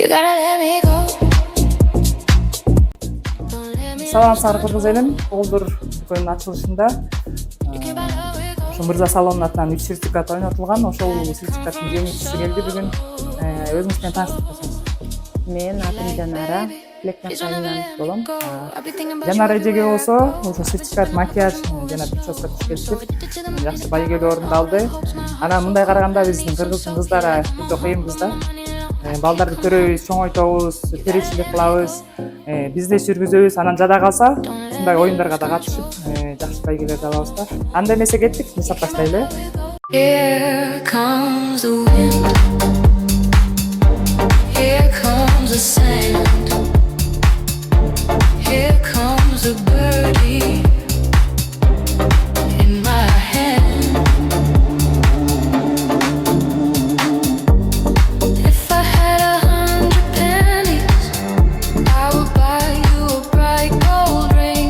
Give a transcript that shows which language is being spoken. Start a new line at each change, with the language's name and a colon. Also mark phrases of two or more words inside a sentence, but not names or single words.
English: You gotta let me go.
Kyrgyz: Саламатсыздар кыргыз элим. Болдур дүкөнүнүн ачылышында ошо Мырза салонунун атынан 3 сертификат ойнотулган. Ошол сертификаттын жеңүүчүсү келди бүгүн. Өзүңүз менен тааныштырып койсоңуз. Мен атым Жанара, Лекнасайынан болом. Жанара эжеге болсо ошо сертификат макияж жана прическа түшкөнсүп жакшы байгелүү орундалды. Анан мындай караганда биздин кыргыздын кыздары өтө кыйынбыз да. Балдарды көрөбүз, чоңойтобуз, теричилик кылабыз, бизнес жүргүзөбүз. Анан жада калса ушундай оюндарга да катышып, жакшы байгелерди алабыз да. Анда эмесе кеттик, жасап баштайлы.
English: Here comes the wind. Here comes the sand. Here comes the birdie in my hand. If I had 100 pennies, I would buy you a bright gold ring.